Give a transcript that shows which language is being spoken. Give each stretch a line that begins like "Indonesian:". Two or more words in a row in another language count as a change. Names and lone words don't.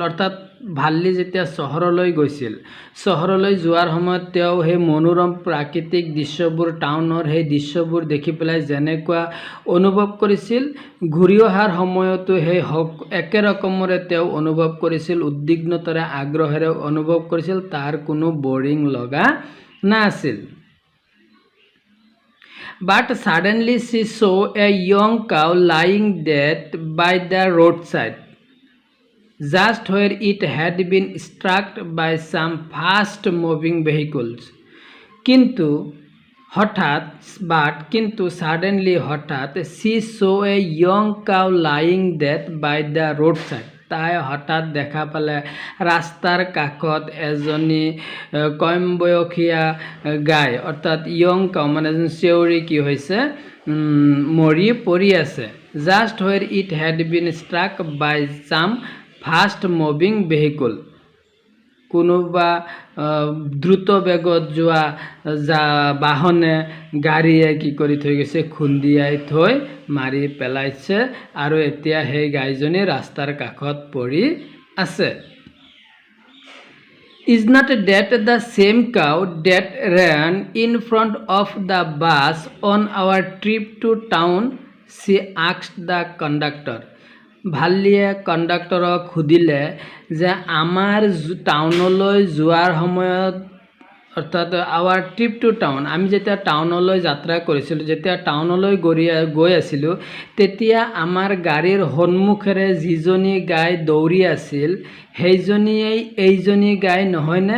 Assamese: অৰ্থাৎ ভাল্লি যেতিয়া চহৰলৈ গৈছিল, চহৰলৈ যোৱাৰ সময়ত তেওঁ সেই মনোৰম প্ৰাকৃতিক দৃশ্যবোৰ, টাউনৰ সেই দৃশ্যবোৰ দেখি পেলাই যেনেকুৱা অনুভৱ কৰিছিল, ঘূৰি অহাৰ সময়তো সেই একে ৰকমৰে তেওঁ অনুভৱ কৰিছিল, উদ্বিগ্নতাৰে আগ্ৰহেৰে অনুভৱ কৰিছিল, তাৰ কোনো বৰিং লগা নাছিল।
English: But suddenly she saw a young cow lying dead by the roadside, just where it had been struck by some fast moving vehicles. কিন্তু suddenly হঠাৎ she saw a young cow lying dead by the roadside.
Assamese: তাই হঠাৎ দেখা পালে ৰাস্তাৰ কাষত এজনী কম বয়সীয়া গাই, অৰ্থাৎ
English: young cow
Assamese: এজন চেউৰী কি হৈছে, মৰি পৰি আছে।
English: just where it had been struck by some fast moving vehicle,
Assamese: কোনোবা দ্ৰুত বেগত যোৱা বাহনে, গাড়ীয়ে কি কৰি থৈ গৈছে, খুন্দিয়াই থৈ মাৰি পেলাইছে, আৰু এতিয়া সেই গাইজনী ৰাস্তাৰ কাষত পৰি আছে।
English: Is not that the same cow that ran in front of the bus on our trip to town? She asked the conductor.
Assamese: ভাল্লিয়ে কণ্ডাক্টৰক সুধিলে যে আমাৰ টাউনলৈ যোৱাৰ সময়ত, অৰ্থাৎ
English: our trip to town,
Assamese: আমি যেতিয়া টাউনলৈ যাত্ৰা কৰিছিলোঁ, যেতিয়া টাউনলৈ গৈ আছিলোঁ, তেতিয়া আমাৰ গাড়ীৰ সন্মুখেৰে যিজনী গাই দৌৰি আছিল, সেইজনীয়েই এইজনী গাই নহয়নে?